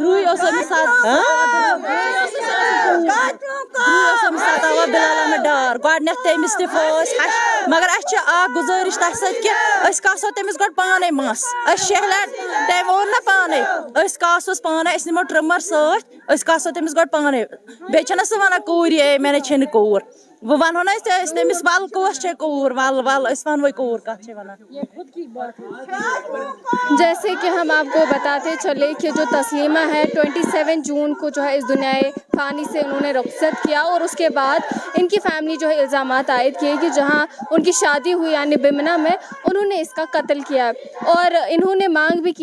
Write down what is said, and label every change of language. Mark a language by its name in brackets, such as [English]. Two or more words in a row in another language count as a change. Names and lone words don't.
[Kashmiri] بِلال احمد ڈار گۄڈٕنیتھ تٔمِس تہِ پھٲسۍ مگر اَسہِ چھِ اکھ گُزٲرِش تَتھ سۭتۍ کہِ أسۍ کاسو تٔمِس گۄڈٕ پانے مَس أسۍ 6 لٹہِ تٔمۍ ووٚن نا پانے أسۍ کاسوس پانے أسۍ نِمو ٹرٛمر سۭتۍ أسۍ کاسو تٔمِس گۄڈٕ پانے بیٚیہِ چھَنہ سُہ وَنان کوٗر اے مےٚ نَے چھَنہٕ کوٗر وۄنۍ وَنہو نہٕ أسۍ تٔمِس وَل کۄس چھے کوٗر وَل أسۍ وَنوے کوٗر کَتھ چھے وَنان [Urdu] جیسے کہ ہم آپ کو بتاتے چلے کہ جو تسلیمہ ہے 27 جون کو جو ہے اس دنیا فانی سے انہوں نے رخصت کیا اور اس کے بعد ان کی فیملی جو ہے الزامات عائد کیے کہ جہاں ان کی شادی ہوئی یعنی بمنا میں انہوں نے اس کا قتل کیا اور انہوں نے مانگ بھی کی